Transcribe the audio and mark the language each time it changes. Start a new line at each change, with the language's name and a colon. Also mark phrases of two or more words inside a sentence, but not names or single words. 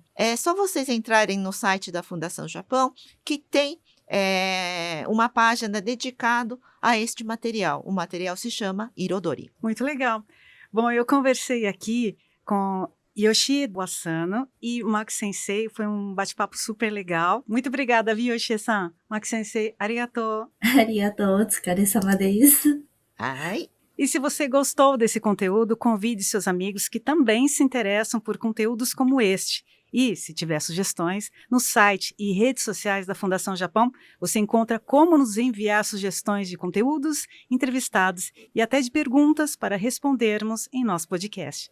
Portuguese: É só vocês entrarem no site da Fundação Japão que tem uma página dedicada a este material. O material se chama Irodori. Muito legal. Bom, eu conversei aqui com Yoshie Asano e o Max Sensei, foi um bate-papo super legal. Muito obrigada, viu, Yoshie-san?
Japanese: Max先生、ありがとう. ありがとう、お疲れ様です.
Portuguese: Ai. E se você gostou desse conteúdo, convide seus amigos que também se interessam por conteúdos como este E, se tiver sugestões, no site e redes sociais da Fundação Japão, você encontra como nos enviar sugestões de conteúdos, entrevistados e até de perguntas para respondermos em nosso podcast.